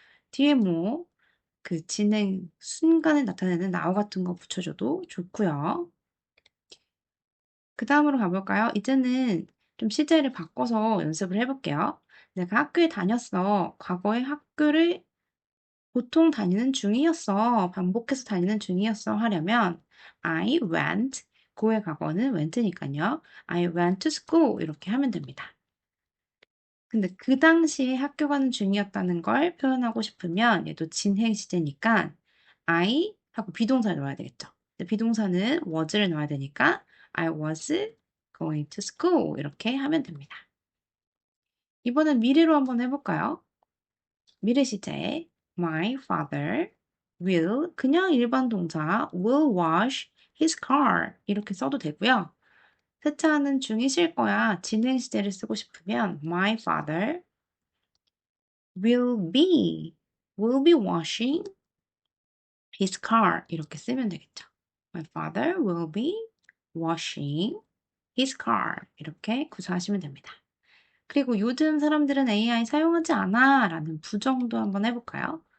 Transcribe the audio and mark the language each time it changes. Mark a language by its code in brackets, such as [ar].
[ko] 뒤에 뭐 그 진행 순간에 나타내는 now 같은 거 붙여줘도 좋고요. 그 다음으로 가볼까요? 이제는 좀 시제를 바꿔서 연습을 해볼게요. 내가 학교에 다녔어. 과거에 학교를 보통 다니는 중이었어. 반복해서 다니는 중이었어. 하려면 [en] I went, [ko] 고의 과거는 went니까요. [en] I went to school [ko] 이렇게 하면 됩니다. 근데 그 당시에 학교 가는 중이었다는 걸 표현하고 싶으면 얘도 진행 시제니까 I 하고 비동사를 넣어야 되겠죠. 근데 비동사는 was를 넣어야 되니까 [en] I was going to school [ko] 이렇게 하면 됩니다. 이번엔 미래로 한번 해볼까요? 미래 시제 My father will 그냥 일반 동사 [en] will wash his car [ko] 이렇게 써도 되고요. 세차하는 중이실 거야. 진행 시제를 쓰고 싶으면 [en] My father will be washing his car [ko] 이렇게 쓰면 되겠죠. [en] My father will be washing his car [ko] 이렇게 구사하시면 됩니다. 그리고 요즘 사람들은 AI 사용하지 않아 라는 부정도 한번 해볼까요?